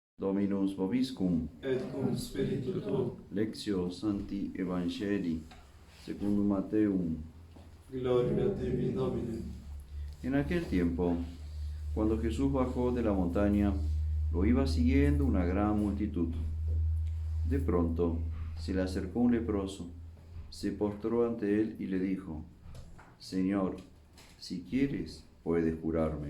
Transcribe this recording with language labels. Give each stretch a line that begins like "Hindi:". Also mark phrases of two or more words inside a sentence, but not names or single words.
Latin: Dominus vobiscum, et cum spiritu tuo. Lectio Sancti Evangelii, secundum Matteum. Gloria a te, Domine.
Spanish: En aquel tiempo, cuando Jesús bajó de la montaña, lo iba siguiendo una gran multitud. De pronto se le acercó un leproso, se postró ante él y le dijo: Señor, si quieres, puedes curarme.